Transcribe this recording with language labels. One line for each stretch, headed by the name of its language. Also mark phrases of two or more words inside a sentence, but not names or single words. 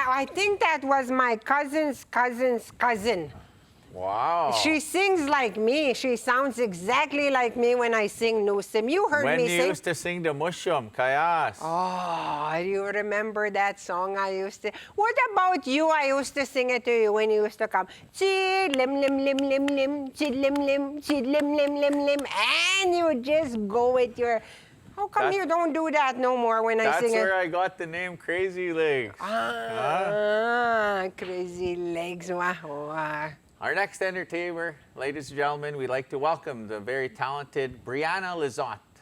English: I think that was my cousin's cousin. Wow. She sings like me. She sounds exactly like me when I sing Nusim. You heard When me you sing. used to sing the Mushum, Kayas. Oh, you remember that song I used to? What about you? I used to sing it to you when you used to come. Chidlim lim lim lim lim, chidlim lim, chidlim lim lim lim, and you just go with your. How come you don't do that no more when I That's sing where it? I got the name Crazy Legs. Crazy legs. Wow. Our next entertainer, ladies and gentlemen, we'd like to welcome the very talented Brianna Lizotte.